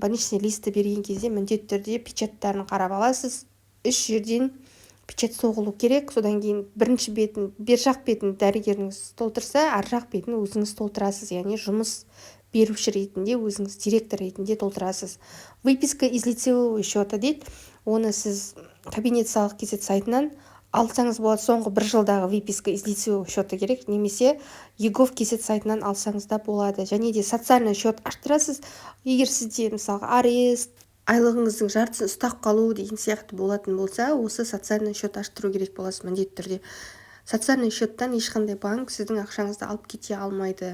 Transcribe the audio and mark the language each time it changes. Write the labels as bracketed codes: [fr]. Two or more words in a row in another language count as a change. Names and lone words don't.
[ru] Больничный листті [kk] берген кезде міндетті түрде печаттарын қарап аласыз. 3 жерден печат соғылу керек. Содан кейін бірінші бетін, бер жақ бетін дәрігеріңіз толтырса, ар жақ бетін өзіңіз толтырасыз. Яғни жұмыс беруші ретінде, өзіңіз директор ретінде толтырасыз. [ru] Выписка из лицевого счета дейді. [kk] Оны сіз кабинет салық кезет сайтынан алсаңыз болады. Соңғы 1 жылдағы [ru] выписка из лицевого счета [kk] керек, немесе егов кезет сайтынан алсаңыз да болады. Және де [ru] социальный счет [kk] аштырасыз. Егер сізде мысалы арест, айлығыңыздың жартысын ұстап қалу деген сияқты болатын болса, осы [ru] социальный счет [kk] аштыру керек боласыз міндетті түрде. [ru] Социальный счеттан [kk] ешқандай банк сіздің ақшаңызды алып кете алмайды.